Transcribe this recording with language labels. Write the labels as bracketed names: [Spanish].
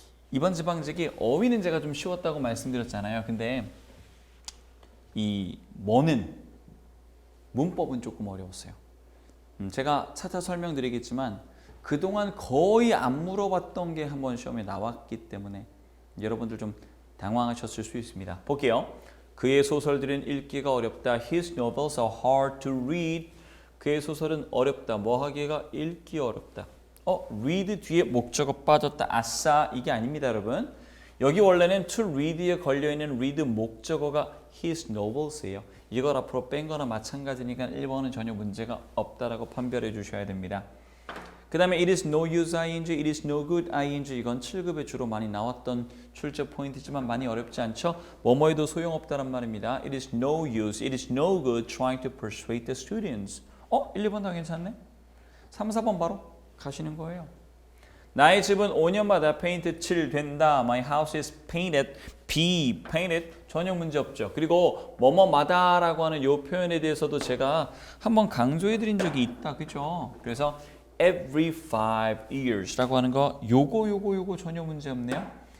[Korean] 이번 지방직이 어휘는 제가 좀 쉬웠다고 말씀드렸잖아요. 근데 이 뭐는 문법은 조금 어려웠어요. 제가 차차 설명드리겠지만 그동안 거의 안 물어봤던 게 한번 시험에 나왔기 때문에 여러분들 좀 당황하셨을 수 있습니다. 볼게요. 그의 소설들은 읽기가 어렵다. [English] His novels are hard to read. [Korean] 그의 소설은 어렵다. 뭐 하기가 읽기 어렵다. read 뒤에 목적어 빠졌다. 아싸, 이게 아닙니다, 여러분. 여기 원래는 to read에 걸려있는 read 목적어가 his novels예요. 이걸 앞으로 뺀 거나 마찬가지니까 1번은 전혀 문제가 없다라고 판별해 주셔야 됩니다. [English] 그 다음에 it is no use ing, it is no good ing. [Korean] 이건 7급에 주로 많이 나왔던 출제 포인트지만 많이 어렵지 않죠? 뭐뭐해도 소용없다란 말입니다. [English] It is no use, it is no good trying to persuade the students. [Korean] 1, 2번 다 괜찮네? 3, 4번 바로 가시는 거예요. 나의 집은 5년마다 페인트 칠된다. [English] My house is painted. be painted. [Korean] 전혀 문제 없죠. 그리고 뭐뭐마다라고 하는 이 표현에 대해서도 제가 한번 강조해 드린 적이 있다. 그죠? 그래서 [English] every 5 years [Korean] 라고 하는 거 요거 전혀 문제 없네요.